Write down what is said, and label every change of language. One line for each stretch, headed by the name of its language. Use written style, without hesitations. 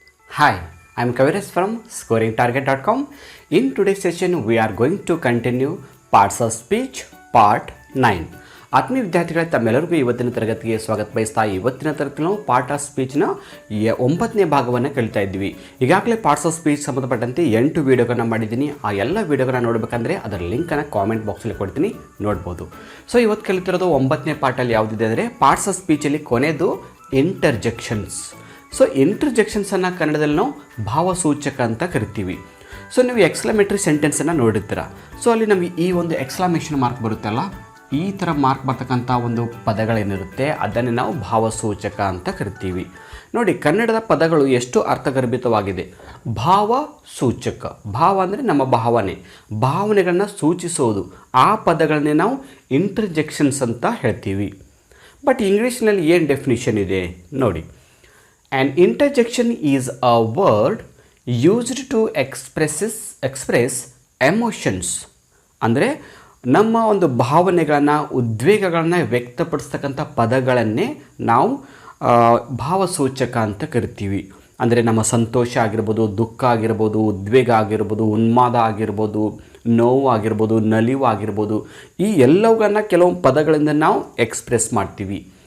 English: Hi, I am Kaviraj from scoringtarget.com. In today's session, we are going to continue parts of speech part 9.
Kannada: ಆತ್ಮೀಯ ವಿದ್ಯಾರ್ಥಿಗಳ ತಮ್ಮೆಲ್ಲರಿಗೂ ಇವತ್ತಿನ ತರಗತಿಗೆ ಸ್ವಾಗತ ಬಯಸ್ತಾ ಇವತ್ತಿನ ತರಗತಿ ನಾವು ಪಾರ್ಟ್ ಆಫ್ ಸ್ಪೀಚ್ನ 9ನೇ ಭಾಗವನ್ನು ಕಲಿತಾ ಇದ್ವಿ. ಈಗಾಗಲೇ ಪಾರ್ಟ್ಸ್ ಆಫ್ ಸ್ಪೀಚ್ ಸಂಬಂಧಪಟ್ಟಂತೆ 8 ವಿಡಿಯೋಗಳನ್ನ ಮಾಡಿದ್ದೀನಿ. ಆ ಎಲ್ಲ ವಿಡಿಯೋಗಳನ್ನ ನೋಡಬೇಕಂದ್ರೆ ಅದರ ಲಿಂಕನ್ನು ಕಾಮೆಂಟ್ ಬಾಕ್ಸಲ್ಲಿ ಕೊಡ್ತೀನಿ, ನೋಡ್ಬೋದು. ಸೊ ಇವತ್ತು ಕಲಿತಿರೋದು 9ನೇ ಪಾರ್ಟಲ್ಲಿ ಯಾವುದಿದೆ ಅಂದರೆ ಪಾರ್ಟ್ಸ್ ಆಫ್ ಸ್ಪೀಚಲ್ಲಿ ಕೊನೆಯದು ಇಂಟರ್ಜೆಕ್ಷನ್ಸ್. ಸೊ ಇಂಟರ್ಜೆಕ್ಷನ್ಸನ್ನು ಕನ್ನಡದಲ್ಲಿ ನಾವು ಭಾವಸೂಚಕ ಅಂತ ಕರಿತೀವಿ. ಸೊ ನೀವು ಎಕ್ಸ್ಕ್ಲಮೇಟರಿ ಸೆಂಟೆನ್ಸನ್ನು ನೋಡಿರ್ತೀರ. ಸೊ ಅಲ್ಲಿ ನಮಗೆ ಈ ಒಂದು ಎಕ್ಸ್ಕ್ಲಮೇಷನ್ ಮಾರ್ಕ್ ಬರುತ್ತಲ್ಲ, ಈ ಥರ ಮಾರ್ಕ್ ಬರ್ತಕ್ಕಂಥ ಒಂದು ಪದಗಳೇನಿರುತ್ತೆ ಅದನ್ನೇ ನಾವು ಭಾವಸೂಚಕ ಅಂತ ಕರಿತೀವಿ. ನೋಡಿ, ಕನ್ನಡದ ಪದಗಳು ಎಷ್ಟು ಅರ್ಥಗರ್ಭಿತವಾಗಿದೆ. ಭಾವಸೂಚಕ, ಭಾವ ಅಂದರೆ ನಮ್ಮ ಭಾವನೆಗಳನ್ನ ಸೂಚಿಸೋದು, ಆ ಪದಗಳನ್ನೇ ನಾವು ಇಂಟರ್ಜೆಕ್ಷನ್ಸ್ ಅಂತ ಹೇಳ್ತೀವಿ. ಬಟ್ ಇಂಗ್ಲೀಷ್ನಲ್ಲಿ ಏನು ಡೆಫಿನಿಷನ್ ಇದೆ ನೋಡಿ.
English: An interjection is a word used to express emotions.
Kannada: ಅಂದರೆ ನಮ್ಮ ಒಂದು ಭಾವನೆಗಳನ್ನು, ಉದ್ವೇಗಗಳನ್ನು ವ್ಯಕ್ತಪಡಿಸ್ತಕ್ಕಂಥ ಪದಗಳನ್ನೇ ನಾವು ಭಾವಸೂಚಕ ಅಂತ ಕರಿತೀವಿ. ಅಂದರೆ ನಮ್ಮ ಸಂತೋಷ ಆಗಿರ್ಬೋದು, ದುಃಖ ಆಗಿರ್ಬೋದು, ಉದ್ವೇಗ ಆಗಿರ್ಬೋದು, ಉನ್ಮಾದ ಆಗಿರ್ಬೋದು, ನೋವು ಆಗಿರ್ಬೋದು, ನಲಿವು ಆಗಿರ್ಬೋದು, ಈ ಎಲ್ಲವುಗಳನ್ನ ಕೆಲವು ಪದಗಳಿಂದ ನಾವು ಎಕ್ಸ್ಪ್ರೆಸ್ ಮಾಡ್ತೀವಿ.